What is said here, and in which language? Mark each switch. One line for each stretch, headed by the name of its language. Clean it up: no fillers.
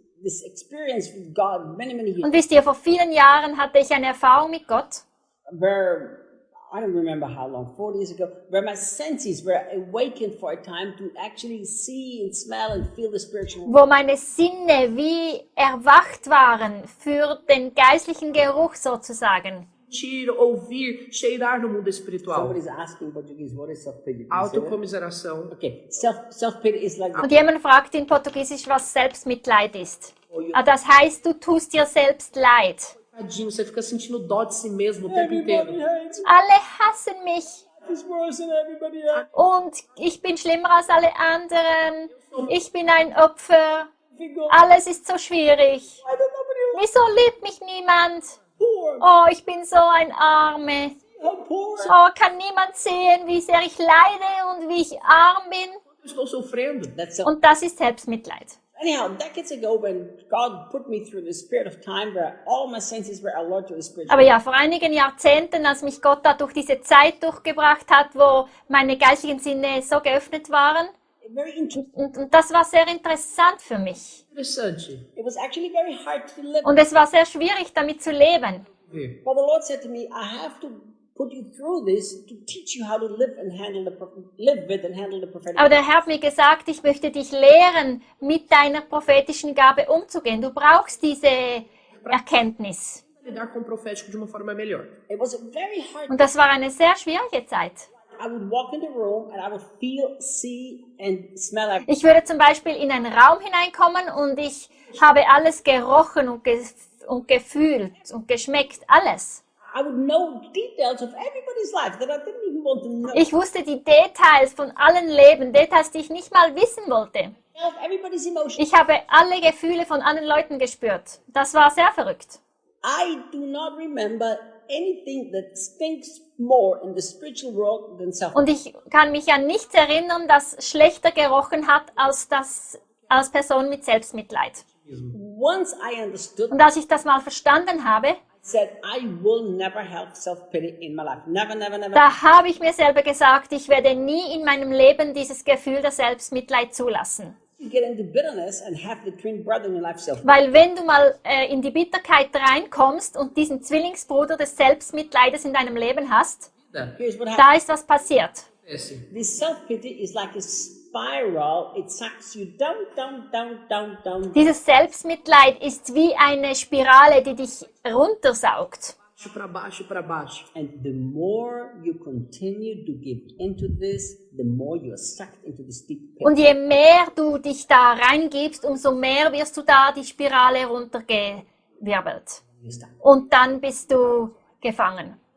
English: this experience with God many, many years.
German: Und wisst ihr, vor vielen Jahren hatte ich eine Erfahrung mit Gott.
English: Where, I don't remember how long, 40 years ago, where my senses were awakened for a time to actually see and smell and feel the spiritual world.
German: Wo meine Sinne wie erwacht waren für den geistlichen Geruch sozusagen.
Portuguese: Sentir, ouvir, cheirar no mundo espiritual.
English: Somebody's asking Portuguese, what is self-pity?
Portuguese: Autocomiseração.
English: Okay, self-pity is like...
German: Und jemand fragt in Portugiesisch, was Selbstmitleid ist. Oh, das heißt, du tust dir selbst leid.
Portuguese: Tadinho, você fica sentindo dó de si mesmo o tempo inteiro.
German: Alle hassen mich.
English: Life is worse than everybody else.
German: Und ich bin schlimmer als alle anderen. Ich bin ein Opfer. Alles ist so schwierig. Wieso liebt mich niemand? Oh, ich bin so ein Arme. Oh, kann niemand sehen, wie sehr ich leide und wie ich arm bin? Und das ist Selbstmitleid.
English: Anyhow, decades ago when God put me through the spirit of time where all my senses were alert to the spirit.
German: Aber ja, vor einigen Jahrzehnten, als mich Gott da durch diese Zeit durchgebracht hat, wo meine geistigen Sinne so geöffnet waren.
English: Very interesting.
German: Und das war sehr interessant für mich.
English: It was actually very hard to live.
German: Und es war sehr schwierig, damit zu leben. Yeah.
English: But the Lord said to me, I have to put you through this to teach you how to live and handle the live with and handle the prophetic.
German: Aber der Herr hat mir gesagt, ich möchte dich lehren, mit deiner prophetischen Gabe umzugehen. Du brauchst diese Erkenntnis.
Portuguese: Lidar com o profético de uma forma melhor.
English: It was a very hard.
German: Und das war eine sehr schwierige Zeit.
English: I would walk in the room and I would feel, see and smell everything.
German: Ich würde zum Beispiel in einen Raum hineinkommen und ich habe alles gerochen und gefühlt und geschmeckt, alles.
English: I would know details of everybody's life that I didn't even want to know.
German: Ich wusste die Details von allen Leben, Details, die ich nicht mal wissen wollte.
English: Everybody's emotions.
German: Ich habe alle Gefühle von allen Leuten gespürt. Das war sehr verrückt.
English: I do not remember anything that stinks more in the spiritual world than self.
German: Und ich kann mich an nichts erinnern, das schlechter gerochen hat als das als Person mit Selbstmitleid.
English: Once I understood,
German: und als ich das mal verstanden habe,
English: said I will never have self-pity in my life. Never, never, never.
German: Da habe ich mir selber gesagt, ich werde nie in meinem Leben dieses Gefühl der Selbstmitleid zulassen.
English: Get into bitterness and have the twin brother in your life self.
German: Weil wenn du mal in die Bitterkeit reinkommst und diesen Zwillingsbruder des Selbstmitleides in deinem Leben hast, da ist was passiert.
English: This self-pity is like a spiral. It sucks you down, down, down, down, down.
German: Dieses Selbstmitleid ist wie eine Spirale, die dich runtersaugt.
Portuguese: Pra baixo, pra baixo.
English: And the more you continue to give into this, the more you are sucked into this deep pit.
German: Und je mehr du dich da reingibst, umso mehr wirst du da die Spirale runtergewirbelt. Und dann bist du gefangen.